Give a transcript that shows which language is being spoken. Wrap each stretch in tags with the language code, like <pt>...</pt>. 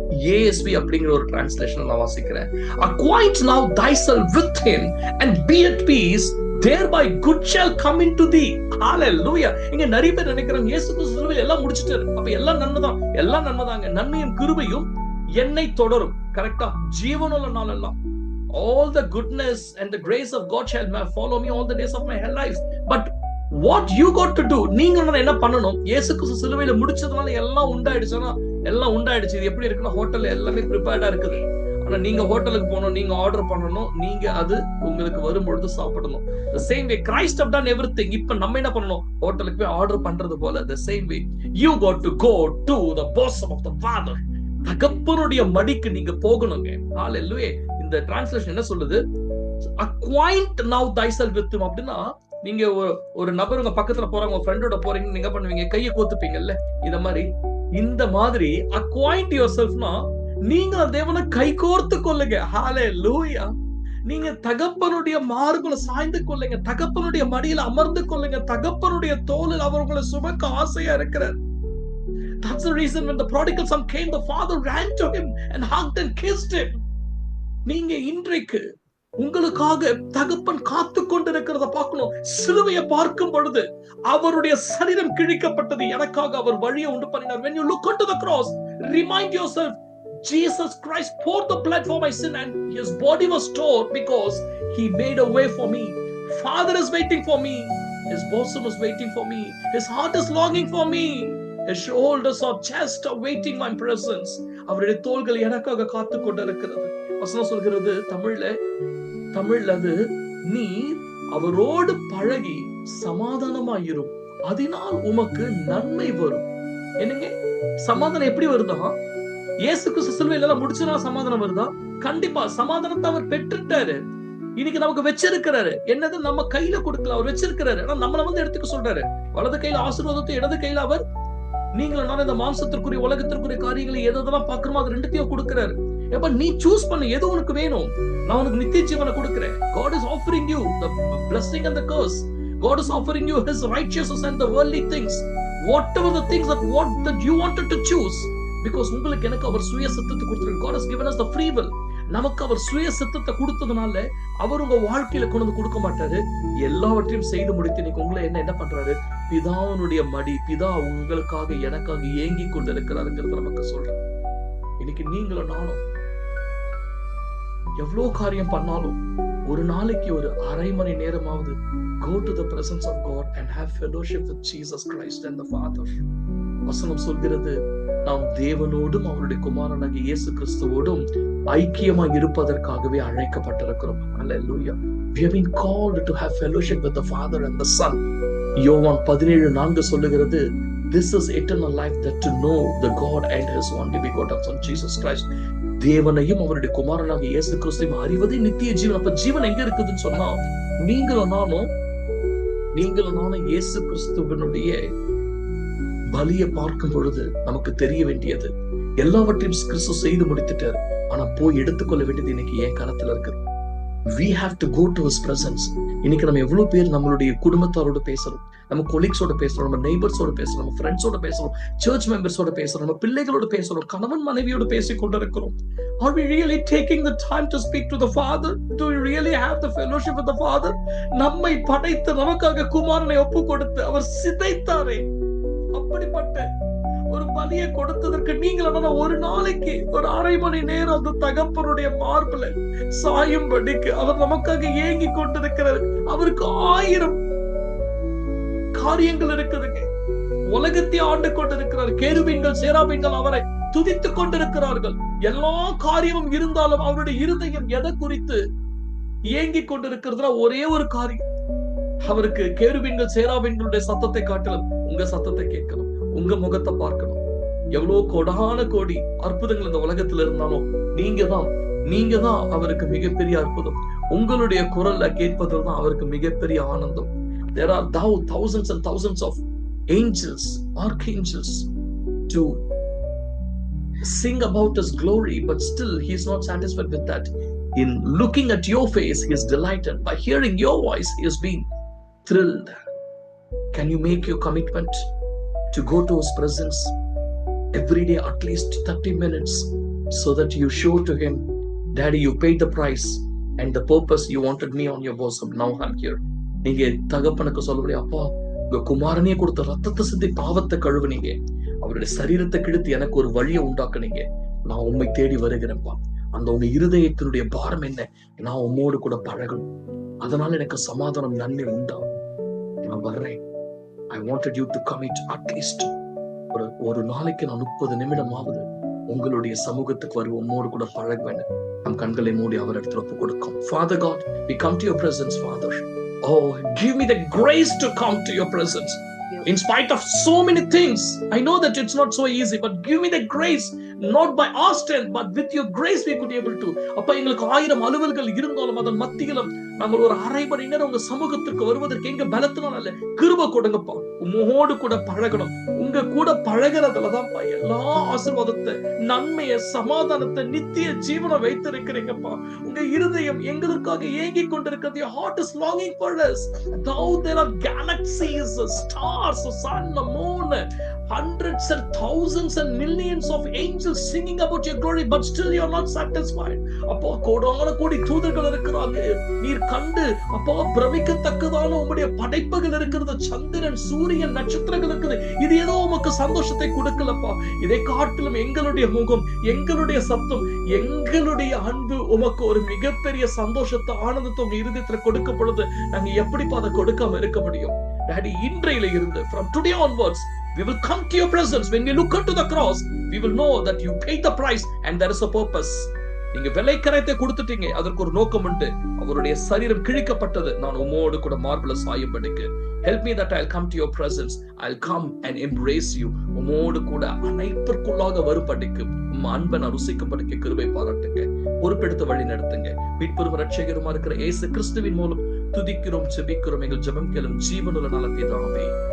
<ta>ASV அப்படிங்கிற ஒரு translation நான் வாசிக்கிறேன்.</ta> <en>Acquaint now thyself with him and be at peace, thereby good shall come into thee. Hallelujah.</en> <ta>இங்க நிறைய பேர் நினைக்கிறாங்க இயேசு கிறிஸ்து எல்லாம் முடிச்சிட்டாரு, அப்ப எல்லாம் நன்மைதான். எல்லாம் நன்மைதாங்க. நன்மையும் கிருபையும் என்னை தொடரும். கரெக்டா? ஜீவனுள்ள நாளெல்லாம்</ta> <en>all the goodness and the grace of God shall follow me all the days of my life. But what you got to do,</en> <ta>நீங்க என்ன பண்ணணும்? இயேசு கிறிஸ்து சிலுவையில முடிச்சதுனால எல்லாம் உண்டாயிடுச்சுன்னா எல்லாம் உண்டாயிடுச்சு. இது எப்படி இருக்குன்னா, ஹோட்டல்ல எல்லாமே ப்ரிப்பேர்டா இருக்குது. ஆனா நீங்க ஹோட்டலுக்கு போகணும், நீங்க ஆர்டர் பண்ணணும், நீங்க அது உங்களுக்கு வரும்பொழுது சாப்பிடணும்.</ta> <en>The same way Christ have done everything.</en> <ta>இப்ப நம்ம என்ன பண்ணணும்? ஹோட்டலுக்கு போய் ஆர்டர் பண்றது போல</ta> <en>the same way you got to go to the bosom of the Father.</en> <ta>தகப்பனுடைய மடிக்கு நீங்க போகணுங்க. Hallelujah. இந்த டிரான்ஸ்லேஷன் என்ன சொல்லுது?</ta> <en>Acquaint now thyself with him.</en> <ta>அப்படின்னா நீங்க ஒரு நபர் உங்க பக்கத்துல போறாங்க, உங்க ஃப்ரெண்டோட போறீங்க, நீங்க பண்ணுவீங்க, கையை கோத்துப்பீங்கல்ல, இந்த மாதிரி</ta> <en>acquaint yourself</en> <ta>னா நீங்க தேவனை கை கோர்த்து கொள்ளுங்க. ஹalleluya. நீங்க தகப்பனுடைய மார்புல சாய்ந்து கொள்ளுங்க, தகப்பனுடைய மடியில அமர்ந்து கொள்ளுங்க, தகப்பனுடைய தோளில் அவர் உங்களை சுமக்க ஆசையா இருக்கிறார்.</ta> <en>That's the reason when the prodigal son came, the father ran to him and hugged and kissed him.</en> <ta>நீங்க இன்றைக்கு உங்களுக்காக தகப்பன் காத்து கொண்டிருக்கிறத பார்க்கணும். சிலுவையை பார்க்கும் பொழுது அவருடைய சரீரம் கிழிக்கப்பட்டது, எனக்காக அவர் வழியை உண்டு பண்ணினார்.</ta> <en>When you look onto the cross, remind yourself, Jesus Christ poured the blood for my sin and his body was torn because he made a way for me. Father is waiting for me. His bosom is waiting for me. His heart is longing for me. His shoulders or chest are waiting my presence.</en> <ta>அவருடைய தோள்கள் எனக்காக காத்து கொண்டிருக்கிறது. வசனம் சொல்கிறது தமிழ்ல அது, நீ அவரோடு பழகி சமாதானமாயிரும், அதனால் உமக்கு நன்மை வரும். என்னங்க சமாதானம் எப்படி வருதா? இயேசு கிறிஸ்து சிலுவையில முடிச்சுனா சமாதானம் வருதா? கண்டிப்பா சமாதானத்தை அவர் பெற்றுட்டாரு. இன்னைக்கு நமக்கு வச்சிருக்கிறாரு. என்னது நம்ம கையில கொடுக்கல, அவர் வச்சிருக்கிறாரு. ஆனா நம்மள எடுத்துக்க சொல்றாரு. வலது கையில ஆசீர்வாதத்தை, இடது கையில அவர் நீங்களும் நான் இந்த மாம்சத்திற்குரிய உலகத்திற்குரிய காரியங்களை எதெல்லாம் பாக்குறோமோ அது ரெண்டுத்தையும் கொடுக்கிறாரு. எப்ப நீ சூஸ் பண்ணு, எது உனக்கு வேணும். நான் உனக்கு நித்திய ஜீவனை கொடுக்கிறேன்.</ta> <en>God is offering you the blessing and the curse. God is offering you his righteousness and the worldly things. Whatever the things that you wanted to choose.</en> <ta>Because உங்களுக்கு எனக்கு அவர் சுய சித்தத்தை கொடுத்திருக்கார்.</ta> <en>God has given us the free will.</en> <ta>நமக்கு அவர் சுய சித்தத்தை கொடுத்ததுனால அவர் உங்க வாழ்க்கையில கொண்டு கொடுக்க மாட்டாரு. எல்லாவற்றையும் செய்து முடித்து இன்னைக்கு உங்களை என்ன பண்றாரு? பிதாவுடைய மடி, பிதா உங்களுக்காக எனக்காக ஏங்கி கொண்டு இருக்கிறாருங்கிறது நமக்கு சொல்றேன். இன்னைக்கு நீங்களும் நானும் எவ்வளவு காரியம் பண்ணாலும் ஒரு நாளைக்கு ஒரு அரை மணி நேரமாவது</ta> <en>go to the presence of God and have fellowship with Jesus Christ and the Father.</en> <ta>வசனம் சொல்கிறது, நாம் தேவனோடும் அவருடைய குமாரனாகிய இயேசு கிறிஸ்துவோடும் ஐக்கியமாய் இருப்பதற்காகவே அழைக்கப்பட்டிருக்கிறோம்.</ta> <en>Hallelujah. We have been called to have fellowship with the Father and the Son.</en> <ta>யோவான் 17:4 சொல்லுகிறது,</ta> <en>this is eternal life, that to know the God and his only begotten Son Jesus Christ.</en> <ta>தேவனையும் அவருடைய குமாரனாகிய இயேசு கிறிஸ்துவையும் அறிவதே நித்திய ஜீவன். அப்ப ஜீவன் எங்க இருக்குதுன்னு சொன்னா, நீங்களும் நானும் இயேசு கிறிஸ்துவனுடைய பலியை பார்க்கும் பொழுது நமக்கு தெரிய வேண்டியது, எல்லாவற்றையும் கிறிஸ்து செய்து முடித்துட்டார். ஆனா போய் எடுத்துக்கொள்ள வேண்டியது இன்னைக்கு என் கரத்துல இருக்குது.</ta> <en>We have to go to his presence.</en> <ta>இன்னைக்கு நம்ம எவ்வளவு பேர் நம்மளுடைய குடும்பத்தாரோட பேசுறோம், நம்ம கொலீக்ஸோட பேசுறோம், நம்ம நெய்பர்ஸோட பேசுறோம், நம்ம ஃப்ரெண்ட்ஸோட பேசுறோம், சர்ச் மெம்பர்ஸோட பேசுறோம், நம்ம பிள்ளைகளோட பேசுறோம், கணவன் மனைவியோட பேசிக் கொண்டிருக்கிறோம்.</ta> <en>Are we really taking the time to speak to the Father? Do we really have the fellowship with the Father?</en> <ta>நம்மை படைத்து நமக்காக குமாரனை ஒப்பு கொடுத்து அவர் சிதைத்தாரே, அப்படிப்பட்ட ஒரு பலியை கொடுத்ததற்கு நீங்கள ஒரு நாளைக்கு ஒரு அரை மணி நேரம் அந்த தகப்பனுடைய மார்புல சாயும்படிக்கு அவர் நமக்காக ஏங்கி கொண்டிருக்கிறார். அவருக்கு 1000 காரியங்கள் இருக்குதுங்க. உலகத்தை ஆண்டு கொண்டிருக்கிறார். கேருபீன்கள் சேராபீன்கள் அவரை துதித்துக் கொண்டிருக்கிறார்கள். எல்லா காரியமும் இருந்தாலும் அவருடைய இருதயம் எதை குறித்து ஏங்கி கொண்டிருக்கிறதுனா ஒரே ஒரு காரியம். அவருக்கு கேருபீன்கள் சேராபீன்களுடைய சத்தத்தை காட்டிலும் உங்க சத்தத்தை கேட்கணும், உங்க முகத்தை பார்க்கணும். எவ்வளவு கோடான கோடி அற்புதங்கள் இந்த உலகத்துல இருந்தாலும் நீங்க தான் அவருக்கு மிகப்பெரிய அற்புதம். உங்களுடைய குரல்ல கேட்பதில் தான் அவருக்கு மிகப்பெரிய ஆனந்தம்.</ta> <en>There are thousands and thousands of angels, archangels to sing about his glory, but still he is not satisfied with that. In looking at your face, he is delighted. By hearing your voice, he is being thrilled. Can you make your commitment to go to his presence every day, at least 30 minutes, so that you show to him, Daddy, you paid the price and the purpose you wanted me on your bosom. Now I'm here.</en> <ta>நீங்க தகப்பனுக்கு சொல்லபடி, அப்பா உங்க குமாரனே கொடுத்த ரத்தத்தை சிந்தி பாவத்தை கழுவுனீங்க, அவருடைய சரீரத்தை கிழித்து எனக்கு ஒரு வழியை உண்டாக்குனீங்க, நான் உண்மை தேடி வருகிறேன்ப்பா. அந்த உங்க இருதயத்தினுடைய பாரம் என்ன, நான் உம்மோடு கூட பழகணும், அதனால எனக்கு சமாதானம் நன்மை உண்டாகும், நான் வர்றேன்.</ta> <en>I wanted you to commit at least</en> <ta>ஒரு நாளைக்கு நான் 30 நிமிடமாவது உங்களுடைய சமூகத்துக்கு வருவோம், உம்மோடு கூட பழகுவேன். நம் கண்களை மூடி அவர் இடத்துல ஒப்பு கொடுக்கும்.</ta> <en>Father God, we come to your presence, Father. Oh, give me the grace to come to your presence. In spite of so many things, I know that it's not so easy, but give me the grace, not by our strength, but with your grace we could be able to.</en> <ta>அப்ப எங்களுக்கு 1000 அலுவல்கள் இருந்தாலும் அதன் மத்தியிலும் நாங்கள் ஒரு அரை மணி நேரம் உங்க சமூகத்திற்கு வருவதற்கு எங்க பலத்தினால அல்ல, கிருபை கொடுங்கப்பா. உம்மோடு கூட பழகணும், உங்க கூட பழகிறதுலதான்ப்பா எல்லா ஆசீர்வாதத்தை, நன்மையை, சமாதானத்தை, நித்திய ஜீவனை வைத்திருக்கிறீங்கப்பா. உங்க இருதயம் எங்களுக்காக ஏங்கிக் கொண்டிருக்கிறது.</ta> <en>Your heart is longing for us. Though there are galaxies, stars, sun, moon, hundreds and thousands and millions of angels singing about your glory, but still you are not satisfied.</en> <ta>அப்பா, கோடான கோடி தூதர்கள் இருக்கிறாங்க. நீர் கண்டு அப்பா பிரமிக்கத்தக்கதான உம்முடைய படைப்புகள் இருக்கிறது. சந்திரன், சூரியன், நட்சத்திரங்கள் இருக்குது. இது ஏதோ உமக்கு சந்தோஷத்தை கொடுக்கலப்பா. இதை காட்டிலும் எங்களுடைய முகம், எங்களுடைய சத்தம், எங்களுடைய அன்பு உமக்கு ஒரு மிகப்பெரிய சந்தோஷத்தை, ஆனந்தத்தை உங்க இருதயத்துல கொடுக்க பொழுது நாங்க எப்படிப்பா அதை கொடுக்காம இருக்க முடியும்?</ta> <en>daddy,</en> <ta>இன்றையில இருந்து</ta> <en>from today onwards we will come to your presence. When we look unto the cross, we will know that you paid the price and there is a purpose.</en> <ta>நீங்க விலைக்கரையத்தை கொடுத்துட்டீங்க, அதற்கு ஒரு நோக்கம் உண்டு. அவருடைய சரீரம் கிழிக்கப்பட்டது நான் உம்மோடு கூட மார்பிள சாயும்படிக்கு.</ta> <en>Help me that I'll come to your presence. I'll come and embrace you.</en> <ta>உம்மோடு கூட அனைத்திற்குள்ளாக வரும்படிக்கு, உம் அன்பை நான் ருசிக்கும்படிக்கு கிருபை பாராட்டுங்க. பொறுப்பெடுத்து வழி நடத்துங்க. மீட்பெரும் ரட்சகருமா இருக்கிற இயேசு கிறிஸ்துவின் மூலம் துதிக்கிறோம், ஜெபிக்கிறோம். எங்கள் ஜெபம் கேளும் ஜீவனுள்ள நல்ல பிதாவே.</ta>